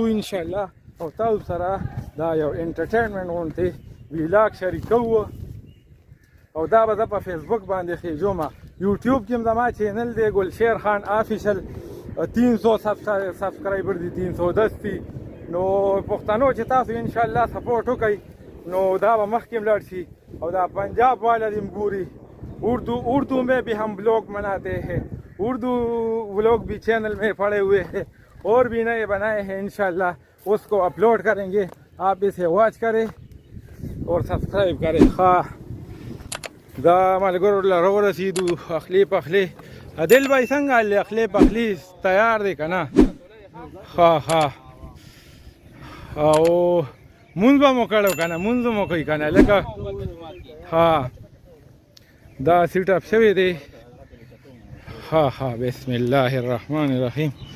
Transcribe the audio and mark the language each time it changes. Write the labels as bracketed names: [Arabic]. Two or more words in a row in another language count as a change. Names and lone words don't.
[Pashto] انشاءالله او تاسو سره دا یو انټرټینمنټ غوندې ویلاګ شریکوو او دا به زه په فیسبوک باندې خېږم یوټیوب کې هم زما چینل دی ګلشیر خان آفیشل 300 سبسکرایبر دي 310 دي نو پښتنو چې تاسو انشاءالله سپورټ وکئ نو دا به مخکې هم لاړ شي او دا پنجاب والا دې ګوري [Urdu] اردو میں بھی ہم بلاگ بناتے ہیں اردو بلاگ بھی چینل میں پڑے ہوئے ہیں اور بھی نئے بنائے ہیں انشاءاللہ اس کو اپلوڈ کریں گے آپ اسے واچ کریں اور سبسکرائب کریں [Pashto] دا ملګرو له راورسېدو اخلي پخلي عادل بھائی څنګه حال دی اخلي پخلي تیار دی که نه ها ها او مونځ به مو کړی که نه مونځ به مو کوي که نه لکه ها دا سیټ اپ شوی دی ها ها [Arabic] بسم الله الرحمن الرحیم